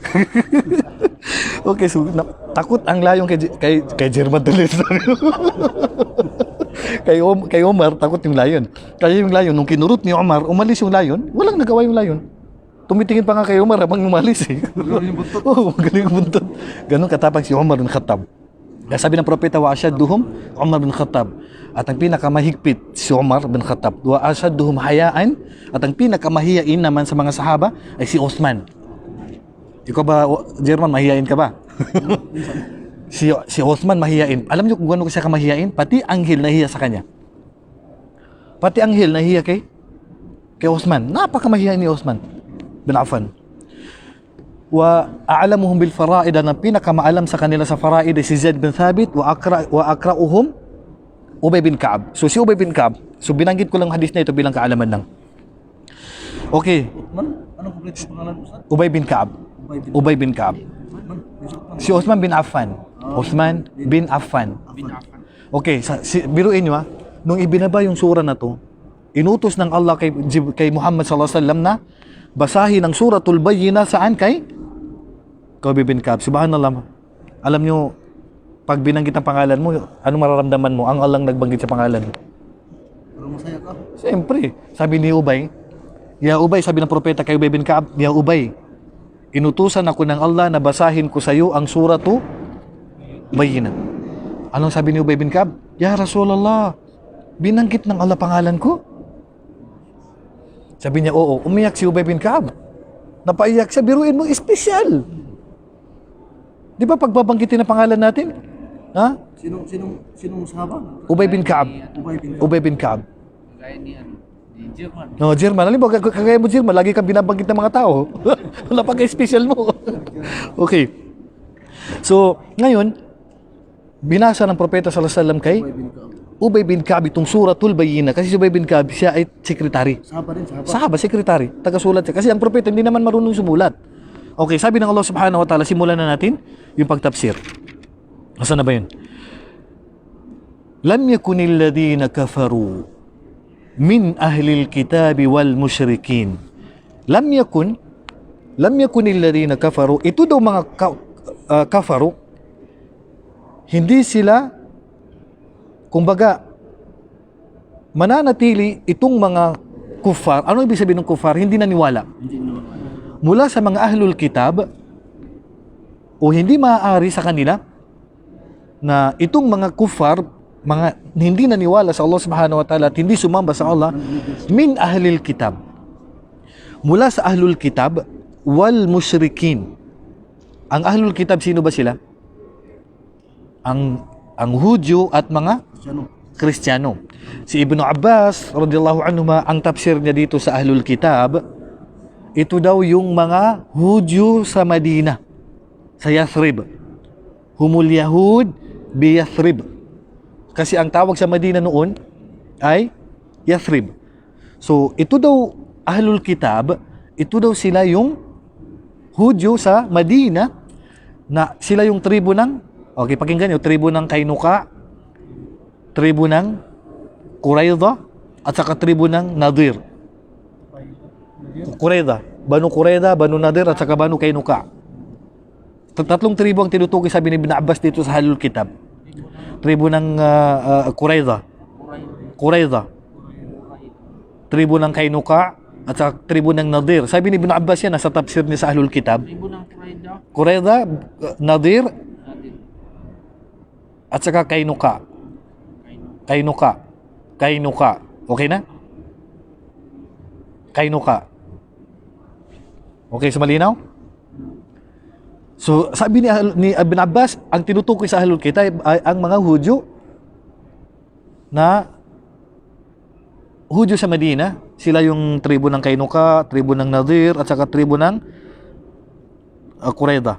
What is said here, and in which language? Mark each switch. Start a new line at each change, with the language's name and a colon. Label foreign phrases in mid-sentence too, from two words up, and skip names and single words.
Filipino: Okay, so takot ang layon kay German tuloy. kay Omar takot yung layon. Kaya yung layon nung kinurot ni Omar, umalis yung layon, walang nagawa yung layon. Tumitingin pa nga kay Omar habang umalis eh. Oh, magaling yung buntot. Ganun katapang si Umar bin Khattab. Kaya sabi ng propeta,
Arabic: وأشدهم عمر بن الخطاب.
Filipino: At ang pinakamahigpit si Umar bin Khattab.
Arabic: وأشدهم
Filipino: hayaan. At ang pinakamahiyain naman sa mga sahaba ay si Osman. Ikaw ba, German, mahiyain ka ba? si Osman mahiyain. Alam niyo kung gano'n siya kamahiyain? Pati anghel nahiya sa kanya. Pati anghel nahiya kay Osman. Napakamahiyain ni Osman bin Affan.
Arabic: وأعلمهم بالفرائض,
Filipino: na pinakamaalam sa kanila sa faraid si Zaid bin Thabit,
Arabic: وأقرؤهم
Filipino: Ubay bin Ka'ab. So si Ubay bin Ka'ab, so binanggit ko lang hadis na ito bilang kaalaman lang. Okay, Anong kompleto pangalan mo, Ustad? Ubay bin Ka'ab. Ubay bin Ka'ab. Si Osman bin Affan. Osman bin Affan. Okay, biruin nyo ha, nung ibinaba yung sura na to, inutos ng Allah kay Muhammad
Arabic: صلى الله عليه وسلم
Filipino: na basahin ang suratul Bayyinah saan kay Ubay bin Ka'ab. Subhanallah. Alam nyo, pag binanggit ang pangalan mo, anong mararamdaman mo? Ang Allah nagbanggit sa pangalan. Pero masaya ka. Siyempre, sabi ni Ubay, Ya Ubay, sabi ng propeta kay Ubay bin Ka'ab, Ya Ubay, inutusan ako ng Allah na basahin ko sa iyo ang suratu Bayyinah. Anong sabi ni Ubay bin Ka'ab?
Arabic: يا رسول الله,
Filipino: binanggit ng Allah pangalan ko? Sabi niya, oo. Umiyak si Ubay bin Ka'ab. Napaiyak siya, biruin mo, espesyal. Di ba pagbabanggitin ang pangalan natin? Ha? Sinong sahaba? Ubay bin Ka'ab. Ubay bin Ka'ab. Gaya ni German. No, German. Alam mo, kagaya mo German, lagi kang binabanggit ng mga tao. Wala pa ka-special mo. Okay. So, ngayon, binasa ng propeta
Arabic: صلى الله عليه وسلم
Filipino: kay Ubay bin Ka'ab itong suratul Bayyinah. Kasi si Ubay bin Ka'ab, siya ay sekretary. Sahaba rin, sahaba. Sahaba, sekretary. Tagasulat siya. Kasi ang propeta hindi naman marunong sumulat. Okay, sabi ng Allah
Arabic: سبحانه وتعالى,
Filipino: simulan na natin yung pagtafsir. Nasaan na ba yun?
Arabic: لم يكن الذين كفروا من أهل الكتاب والمشركين. لم يكن الذين كفروا.
Filipino: Ito daw mga kafaru, hindi sila, kumbaga, mananatili itong mga kufar. Ano ibig sabihin ng kufar? Hindi naniwala. Mula sa mga
Arabic: أهل الكتاب
Filipino: o hindi maaari sa kanila na itong mga kufar, mga hindi naniwala sa Allah
Arabic: سبحانه وتعالى
Filipino: at hindi sumamba sa Allah,
Arabic: من أهل الكتاب,
Filipino: mula sa
Arabic: أهل الكتاب والمشركين.
Filipino: Ang
Arabic: أهل الكتاب,
Filipino: sino ba sila? Ang Hudyo at mga Kristiyano. Si Ibn Abbas
Arabic: رضي الله عنهما,
Filipino: ang tafsir niya dito sa
Arabic: أهل الكتاب,
Filipino: ito daw yung mga Hudyo sa Madina, sa Yathrib.
Arabic: هم اليهود بيثرب.
Filipino: Kasi ang tawag sa Madina noon ay Yathrib. So, ito daw
Arabic: أهل الكتاب,
Filipino: ito daw sila yung Hudyo sa Madina na sila yung tribo ng, okay, pakinggan nyo, tribo ng Kainuka, tribo ng Qurayza, at saka tribo ng Nadir. Qurayza, Banu Qurayza, Banu Nadir, at saka Banu Kainuka. Tatlong tribo ang tinutukoy, sabi ni Ibn Abbas dito sa
Arabic: أهل الكتاب.
Filipino: Tribo ng Qurayza, tribo ng Kainuka, at sa tribo ng Nadir. Sabi ni Ibn Abbas yan, nasa tafsir niya sa
Arabic: أهل الكتاب.
Filipino: Tribo ng Qurayza. Qurayza, Nadir, Natin. at saka Kainuka. Kainuka. Okay na? Kainuka. Okay, so malinaw? So, sabi ni Ibn Abbas, ang tinutukoy sa
Arabic: أهل الكتاب
Filipino: ay ang mga Hudyo na Hudyo sa Medina. Sila yung tribo ng Kainuka, tribo ng Nadir, at saka tribo ng Qurayza.